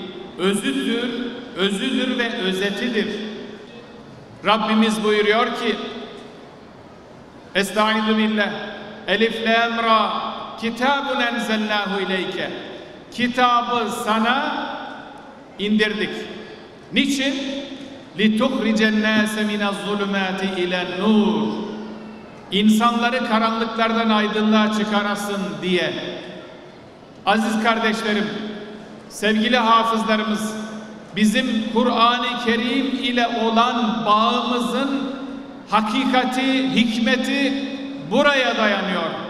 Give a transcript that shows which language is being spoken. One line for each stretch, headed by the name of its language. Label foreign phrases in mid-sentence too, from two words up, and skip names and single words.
Turkish: Özüdür ve özetidir. Rabbimiz buyuruyor ki
Arabic: أستعيذ بالله الر كتاب أنزلناه إليك.
Turkish: Kitabı sana indirdik. Niçin?
Arabic: لِتُخْرِجَ النَّاسَ مِنَ الظُّلُمَاتِ اِلَى النُّورِ.
Turkish: İnsanları karanlıklardan aydınlığa çıkarasın diye. Aziz kardeşlerim, sevgili hafızlarımız, bizim Kur'an-ı Kerim ile olan bağımızın hakikati, hikmeti buraya dayanıyor.